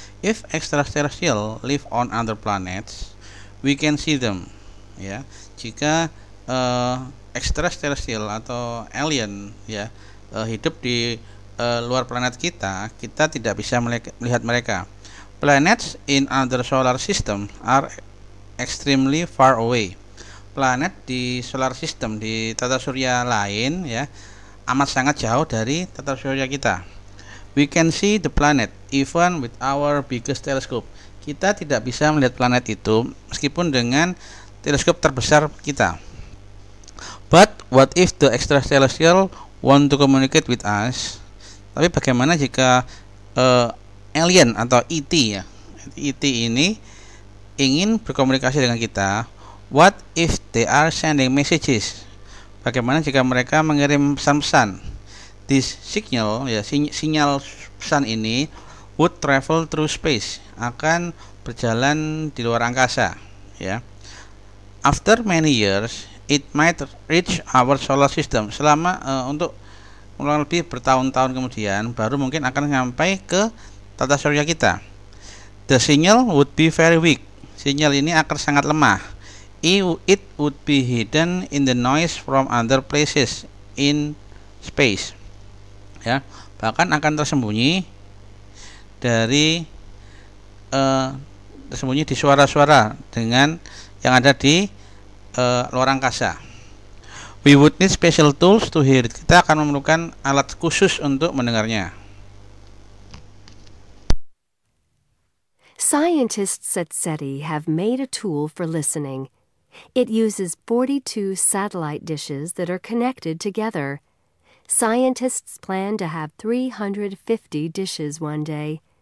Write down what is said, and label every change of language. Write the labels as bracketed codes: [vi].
[en] If extraterrestrial live on other planets, we can see them. [id] Ya, jika extraterrestrial atau alien, ya, hidup di luar planet kita tidak bisa melihat mereka. [en] Planets in other solar system are extremely far away. [id] Planet di solar system, di tata surya lain, ya, amat sangat jauh dari tata surya kita. [en] We can see the planet even with our biggest telescope. [id] Kita tidak bisa melihat planet itu meskipun dengan teleskop terbesar kita. [en] But what if the extraterrestrial want to communicate with us? [id] Tapi bagaimana jika alien atau ET, ya, ET ini ingin berkomunikasi dengan kita? [en] What if they are sending messages? [id] Bagaimana jika mereka mengirim pesan-pesan? [en] This signal, [id] ya, sinyal pesan ini [en] would travel through space, [id] akan berjalan di luar angkasa, ya. [en] After many years, it might reach our solar system. [id] Untuk kurang lebih bertahun-tahun kemudian, baru mungkin akan sampai ke tata surya kita. [en] The signal would be very weak. [id] Sinyal ini akan sangat lemah. [en] It would be hidden in the noise from other places in space. [id] Ya, bahkan akan tersembunyi di suara-suara dengan yang ada di luar angkasa. [en] We would need special tools to hear it. [id] Kita akan memerlukan alat khusus untuk mendengarnya. [en] Scientists at SETI have made a tool for listening. It uses 42 satellite dishes that are connected together. Scientists plan to have 350 dishes one day.